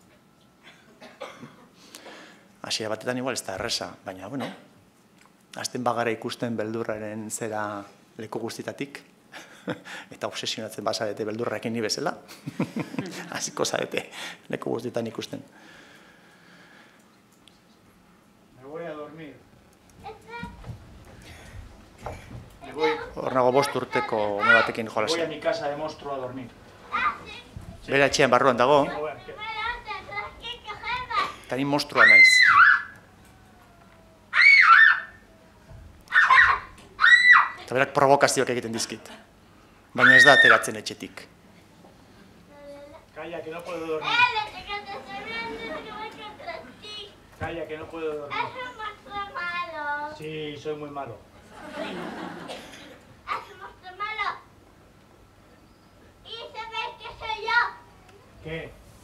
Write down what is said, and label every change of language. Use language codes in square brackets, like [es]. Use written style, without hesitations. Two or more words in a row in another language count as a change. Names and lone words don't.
[eu] Hasiera batetan igual ez da erresa, baina, bueno, hasten bagara ikusten beldurraren zera leku guztitatik, eta obsesionatzen bazarete beldurrakin ni bezala. Hasiko zarete leku guztietan ikusten. [es] Me voy a dormir. [eu] Hor nago 5 urteko ume batekin [es] Voy a [eu] jolasean. [es] mi casa de monstruo a dormir. [eu] Bera etxean barruan dago, eta ni monstrua naiz. Eta berak provokazioak egiten dizkit. Baina ez da ateratzen etxetik. [es] Calla, que no puedo dormir. Calla, que no puedo dormir. Sí, soy muy malo. ¿Qué?